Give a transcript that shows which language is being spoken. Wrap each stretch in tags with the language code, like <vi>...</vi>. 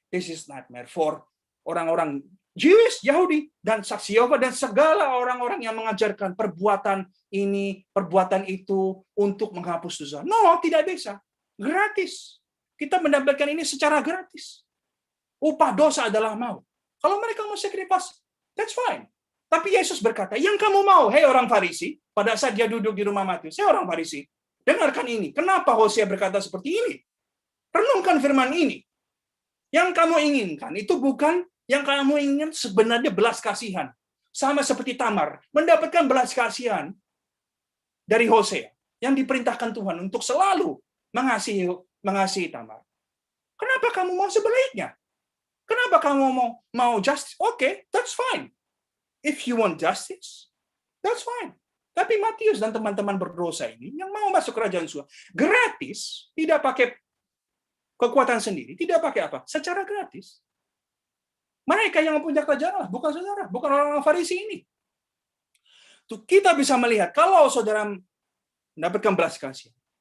<en>This is nightmare for</en> <id>orang-orang Jewish, Yahudi, dan saksi Yehova dan segala orang-orang yang mengajarkan perbuatan ini, perbuatan itu untuk menghapus dosa. No, tidak bisa. Gratis. Kita mendapatkan ini secara gratis. Upah dosa adalah maut. Kalau mereka mau sacrifice,</id> <en>that's fine.</en> <id>Tapi Yesus berkata, yang kamu mau, hei orang Farisi, pada saat dia duduk di rumah Matius, hei orang Farisi, dengarkan ini. Kenapa Hosea berkata seperti ini? Renungkan firman ini. Yang kamu inginkan, itu bukan yang kamu ingin sebenarnya belas kasihan. Sama seperti Tamar, mendapatkan belas kasihan dari Hosea, yang diperintahkan Tuhan untuk selalu mengasihi Tamar. Kenapa kamu mau sebaliknya? Kenapa kamu mau justice?</id> <en>Okay, that's fine. If you want justice, that's fine.</en> <id>Tapi Matius dan teman-teman berdosa ini yang mau masuk kerajaan surga gratis, tidak pakai kekuatan sendiri, tidak pakai apa? Secara gratis. Mereka yang mempunyai kerajaan Allah, bukan saudara, bukan orang-orang Farisi ini. Tuh, kita bisa melihat kalau saudara mendapatkan belas kasihan.</id>